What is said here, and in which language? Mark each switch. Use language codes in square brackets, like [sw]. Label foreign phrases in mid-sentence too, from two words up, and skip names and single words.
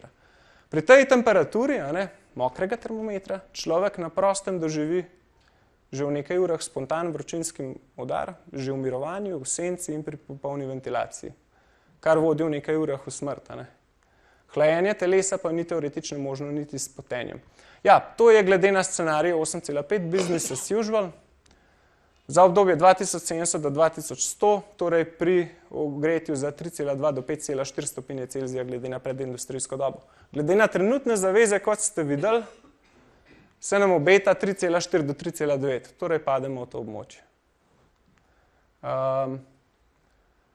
[sl] Pri tej temperaturi mokrega termometra človek na prostem doživi že v nekaj urah spontan vročinski udar, že v mirovanju, v senci in pri popolni ventilaciji, kar vodi v nekaj urah v smrt. Hlajenje telesa pa ni teoretično možno niti s potenjem. Ja, to je glede na scenarij 8,5 [en] business as usual. [sl] Za obdobje 2070 do 2100, torej pri ogretju za 3,2 do 5,4 stopinje Celzija glede na predindustrijsko dobo. Glede na trenutne zaveze, kot ste videli, se nam obeta 3,4 do 3,9, torej pademo v to območje.